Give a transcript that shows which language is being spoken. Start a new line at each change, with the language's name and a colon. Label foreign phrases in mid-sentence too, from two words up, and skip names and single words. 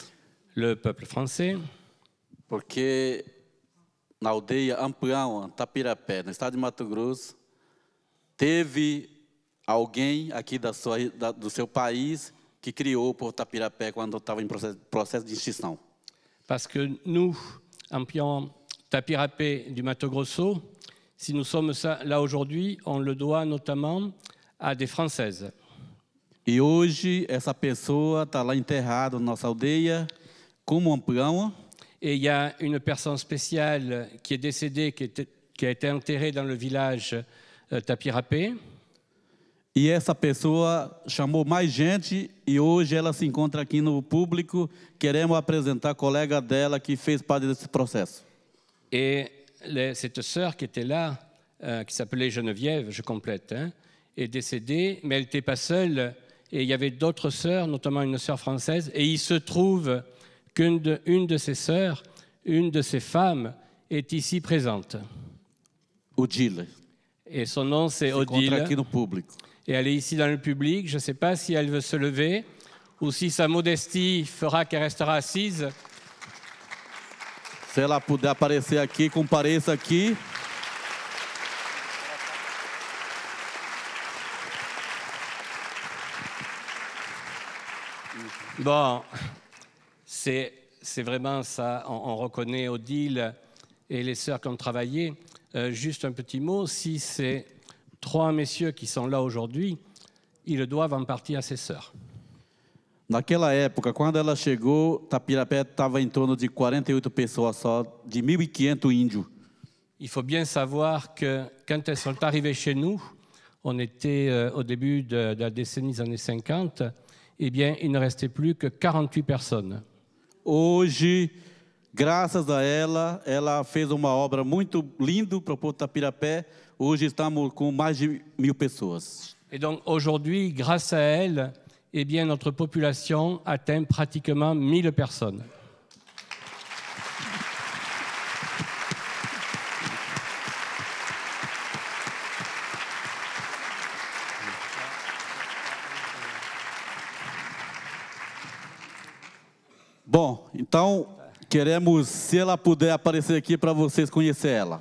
French: le peuple français,
Portuguese: porque na aldeia Ampuão, Tapirapé, no estado de Mato Grosso, teve alguém aqui do seu país que criou o povo Tapirapé quando estava em processo de extinção.
French: Parce que nous, Ampuão, Tapirapé du Mato Grosso, si nous sommes là aujourd'hui, on le doit notamment à des Françaises.
Portuguese: E hoje essa pessoa está lá enterrada na nossa aldeia como Amprão.
French: Et il y a une personne spéciale qui est décédée, qui a été enterrée dans le village Tapirapé.
Portuguese: E essa pessoa chamou mais gente e hoje ela se encontra aqui no público. Queremos apresentar a colega dela que fez parte desse processo.
French: Et cette sœur qui était là, qui s'appelait Geneviève, je complète, hein, est décédée, mais elle n'était pas seule. Et il y avait d'autres sœurs, notamment une sœur française. Et il se trouve qu'une de ces sœurs, une de ces femmes, est ici présente. Odile. Et son nom, c'est Odile.
Portuguese: Aqui no público.
French: Et elle est ici dans le public. Je ne sais pas si elle veut se lever ou si sa modestie fera qu'elle restera assise.
Portuguese: Se ela puder aparecer aqui, compareça aqui.
French: Bon, c'est vraiment ça. On reconnaît Odile et les sœurs qui ont travaillé. Juste un petit mot, si ces 3 messieurs qui sont là aujourd'hui, ils doivent en partie à ses sœurs.
Portuguese: Naquela época, quando ela chegou, Tapirapé estava em torno de 48 pessoas só, de 1.500 índios.
French: Il faut bien savoir que quand elles sont arrivées chez nous, on était au début de la décennie des années 50, eh bien, il ne restait plus que 48 personnes.
Portuguese: Hoje, graças a ela, ela fez uma obra muito linda para o povo de Tapirapé. Hoje estamos com mais de 1.000 pessoas.
French: Et donc aujourd'hui, grâce à elle, eh bien, notre population atteint pratiquement 1000 personnes.
Portuguese: Bom, então queremos, se ela puder aparecer aqui para vocês conhecer ela.